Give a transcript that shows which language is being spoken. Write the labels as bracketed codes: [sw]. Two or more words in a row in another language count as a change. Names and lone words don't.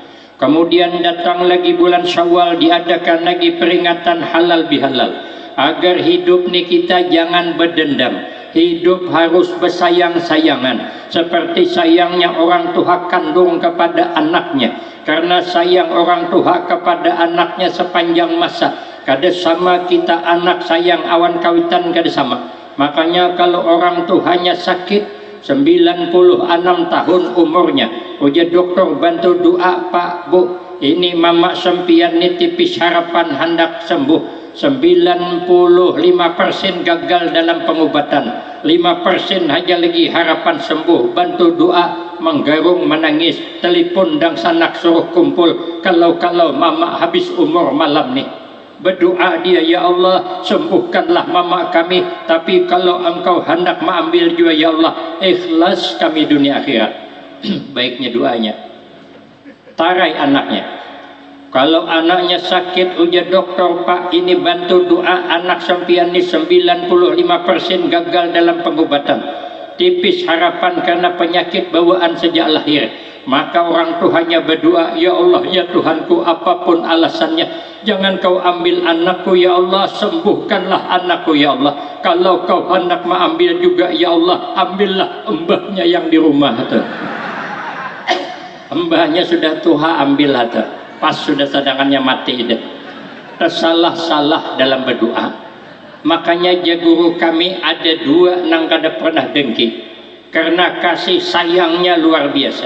[id] Kemudian datang lagi bulan Syawal, diadakan lagi peringatan halal bihalal. agar hidup nih kita jangan berdendam. Hidup harus bersayang-sayangan, seperti sayangnya orang tua kandung kepada anaknya. Karena sayang orang tua kepada anaknya sepanjang masa, [bjn] kada sama kita anak sayang awan kawitan kada sama. Makanya kalau orang tuanya sakit 96 tahun umurnya, ujar dokter bantu doa Pak Bu, ini mama sempian nih tipis harapan hendak sembuh. [id] 95% gagal dalam pengobatan, 5% aja lagi harapan sembuh. Bantu doa, menggarung menangis, telepon dan sanak suruh kumpul. Kalau mama habis umur malam nih, berdoa dia, [ar] يا الله [id] sembuhkanlah mama kami, tapi kalau engkau hendak mengambil juga [ar] يا الله, [id] ikhlas kami dunia akhirat. [bjn] Baiknya doanya. Tarai anaknya. [id] Kalau anaknya sakit, ujar dokter Pak ini bantu doa, anak sampian ini 95% gagal dalam pengobatan, tipis harapan karena penyakit bawaan sejak lahir. Maka orang tuanya berdoa, [ar] يا الله [id] ya Tuhanku, apapun alasannya jangan kau ambil anakku [ar] يا الله, [id] sembuhkanlah anakku [ar] يا الله. [id] Kalau kau hendak mengambil juga [ar] يا الله, [id] ambillah embahnya yang di rumah itu. Embahnya sudah tua, ambillah itu. [bjn] Pas sudah sadangannya mati ide. Tersalah-salah dalam berdoa. Makanya guru kami ada dua nang kada pernah dengki, karena kasih sayangnya luar biasa.